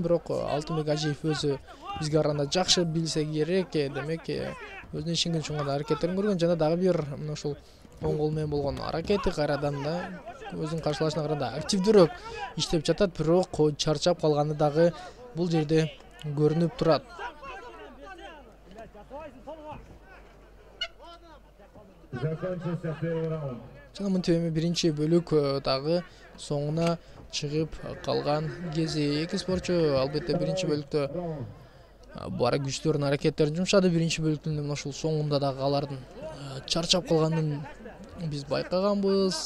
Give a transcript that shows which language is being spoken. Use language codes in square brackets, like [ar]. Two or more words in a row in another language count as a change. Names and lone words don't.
[ky] Бирок Алтынбек Ажиев өзү бизге караганда жакшы билсе керек. Демек өзүнүн ишенген чоң аракеттерин көргөн. Жана дагы бир ошол оң кол менен болгон аракети кайрадан да өзүнүн каршылашына караганда активдүүрөөк иштеп жатат, бирок чарчап калганы дагы бул жерде көрүнүп турат. [ru] Закончился первый раунд. [ky] Жана мынтип эми биринчи бөлүк дагы соңуна чыгып калган кези. Эки спортчу албетте биринчи бөлүктө бара күчтөрүн аракеттерин жумшады. Биринчи бөлүктүн мына ушул соңунда дагы алардын чарчап калганын биз байкаганбыз.